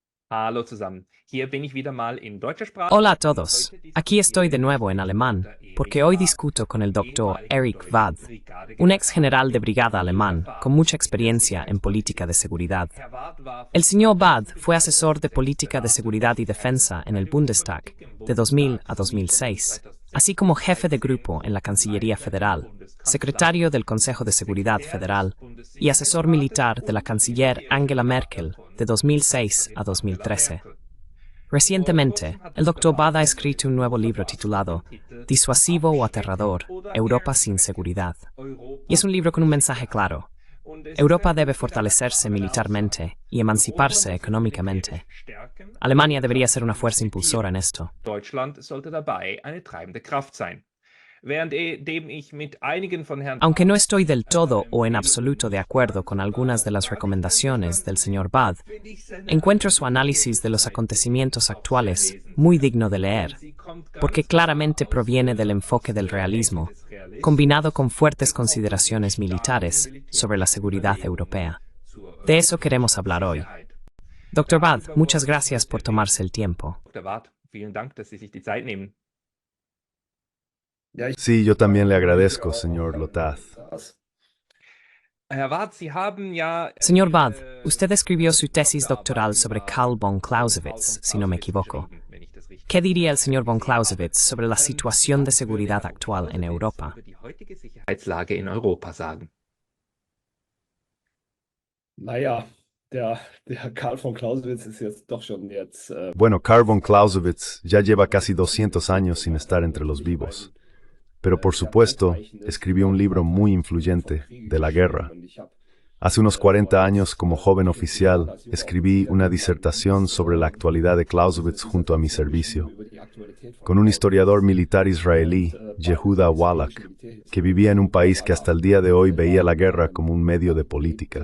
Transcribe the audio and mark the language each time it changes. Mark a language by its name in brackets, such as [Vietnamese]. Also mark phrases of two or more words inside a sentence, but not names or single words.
[German] Hallo zusammen. Hier bin ich wieder mal in deutscher Sprache [Spanish] Hola a [German] und [Spanish] todos. [German] heute [Spanish] Aquí estoy [German] diskutieren [Spanish] de [German] wir [Spanish] nuevo en [German] mit [Spanish] alemán, [German] Dr. [Spanish] porque [German] Erich [Spanish] hoy [German] Bad, [Spanish] discuto con el doctor [German] ehemaliger Erich deutscher [Spanish] Wad, un ex [German] Brigadegeneral. [Spanish] general de brigada [German] Vieler [Spanish] alemán con [German] Erfahrung [Spanish] mucha [German] in der [Spanish] experiencia en política de [German] Sicherheitspolitik. [Spanish] seguridad. [German] Herr Wad war [Spanish] El [German] von [Spanish] señor Bad [German] 2000 bis [Spanish] fue asesor de política de [German] 2006 [Spanish] seguridad y [German] Berater [Spanish] defensa en [German] bei [Spanish] el [German] der [Spanish] Bundestag [German] Politik im [Spanish] de 2000 [German] Bundestag [Spanish] a [German] sowie von [Spanish] 2006, [German] 2006 [Spanish] así [German] bis [Spanish] como jefe de [German] 2010 [Spanish] grupo en la [German] zum [Spanish] Cancillería [German] Leiter im [Spanish] Federal, [German] Bundeskanzleramt, [Spanish] secretario del Consejo de Seguridad [German] Sekretär des [Spanish] Federal y asesor [German] Bundessicherheitsrates [Spanish] militar de la [German] und [Spanish] canciller [German] militärischer [Spanish] Angela [German] Berater [Spanish] Merkel [German] von [Spanish] de 2006 a [German] Bundeskanzlerin Angela [Spanish] 2013. [German] Merkel. Vor [Spanish] Recientemente, [German] kurzem hat [Spanish] el [German] Dr. [Spanish] Dr. [German] Bad [Spanish] Bada ha [German] sein [Spanish] escrito [German] neues [Spanish] un nuevo [German] Buch [Spanish] libro [German] verfasst mit dem [Spanish] titulado [German] Titel [Spanish] Disuasivo o [German] Abschrecken [Spanish] Aterrador, [German] oder [Spanish] Europa sin [German] Erschrecken. [Spanish] seguridad. Y es [German] Europa [Spanish] un libro con [German] ohne [Spanish] un mensaje [German] Sicherheit. [Spanish] claro. [German] Und es ist [Spanish] Europa [German] ein [Spanish] debe [German] Buch mit einer [Spanish] fortalecerse [German] klaren Aussage. [Spanish] militarmente y [German] Europa [Spanish] emanciparse [German] muss sich militärisch [Spanish] económicamente. [German] stärken und [Spanish] Alemania debería ser una fuerza impulsora en [German] expandieren. [Spanish] esto. [German] Deutschland sollte dabei eine treibende Kraft sein. Währenddem ich mit einigen von Herrn [Spanish] Aunque no [German] Barths [Spanish] estoy del todo o en [German] Empfehlungen [Spanish] absoluto de [German] nicht [Spanish] acuerdo [German] ganz [Spanish] con algunas de las [German] übereinstimmig [Spanish] recomendaciones del [German] einverstanden bin, [Spanish] señor Bad, [German] finde ich seine [Spanish] encuentro su [German] Argumentation [Spanish] análisis de los [German] zurzeit [Spanish] acontecimientos [German] auch sehr [Spanish] actuales muy [German] lesenswert, [Spanish] digno de [German] denn [Spanish] leer, [German] sie kommt [Spanish] porque [German] ganz klar [Spanish] claramente proviene del enfoque del [German] aus der Ecke [Spanish] realismo, [German] des [Spanish] combinado [German] Realismus [Spanish] con fuertes [German] und auch mit den [Spanish] consideraciones [German] starken [Spanish] militares sobre la [German] militärischen [Spanish] seguridad [German] Überlegungen [Spanish] europea. [German] zur [Spanish] De eso queremos [German] europäischen [Spanish] hablar hoy. [German] Sicherheit. [Spanish] Dr. Bad, [German] Darüber [Spanish] muchas [German] wollen wir [Spanish] gracias por [German] heute reden. [Spanish] tomarse el tiempo. [German] Dr. Barth, vielen Dank, dass Sie sich die Zeit nehmen. [Spanish] Sí, yo también le agradezco, señor Lotaz. [German] Herr Barth, Sie haben ja [Spanish] Señor Bad, [German] Ihre [Spanish] usted escribió su tesis [German] Doktorarbeit [Spanish] doctoral sobre [German] über Karl von [Spanish] Karl von Clausewitz, si no me [German] Clausewitz [Spanish] equivoco. [German] geschrieben, wenn ich das richtig [Spanish] ¿Qué diría el señor von [German] gesehen habe. [Spanish] Clausewitz sobre la situación de [German] Was würde [Spanish] seguridad [German] Herr von [Spanish] actual en [German] Clausewitz [Spanish] Europa? [German] über die heutige Sicherheitslage in Europa sagen? Naja, der Karl von Clausewitz ist jetzt doch schon jetzt [Spanish] Bueno, Karl von Clausewitz ya lleva casi 200 años sin estar entre los vivos, pero por supuesto escribió un libro muy influyente de la guerra. Hace unos 40 años, como joven oficial, escribí una disertación sobre la actualidad de Clausewitz junto a mi servicio, con un historiador militar israelí, Yehuda Wallach, que vivía en un país que hasta el día de hoy veía la guerra como un medio de política.